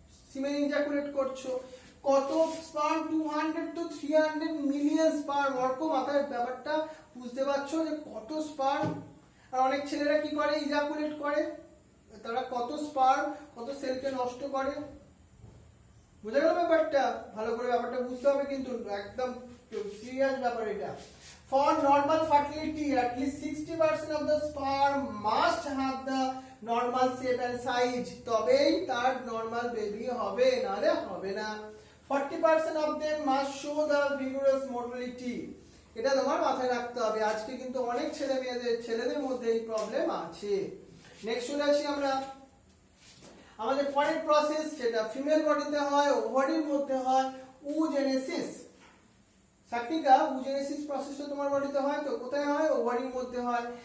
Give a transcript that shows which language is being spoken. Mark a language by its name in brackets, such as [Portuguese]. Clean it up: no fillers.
[Bangla] সিমেন ejaculate করছো। কত sperm? 200 to 300 million sperm. Arka মাথায় ব্যাপারটা বুঝতে পারছো যে কত স্পার্ম? আর অনেক ছেলেরা কি করে? ইজাকুলেট করে, তারা কত স্পার্ম কত সেলকে নষ্ট করে। বুঝা গেল ব্যাপারটা? ভালো করে ব্যাপারটা বুঝতে হবে কিন্তু, একদম সিরিয়াস ব্যাপার এটা। [English] For normal fertility, at least 60% of the sperm must have the normal shape and size. [Bangla] তবেই তার [English] normal baby [Bangla] হবে, নাহলে হবে না। [English] 40% of them must show the vigorous motility. [Bangla] এটা তোমার মাথায় রাখতে হবে। আজকে কিন্তু অনেক ছেলেদের মধ্যে এই প্রবলেম আছে। নেক্সট চলে আসি আমরা আমাদের পরের প্রসেস, যেটা ফিমেল বডিতে হয়, ওভারির মধ্যে হয়, oogenesis। সাকনিকা oogenesis প্রসেসটা তোমার বডিতে হয়, তো কোথায় হয়? ওভারির মধ্যে হয়।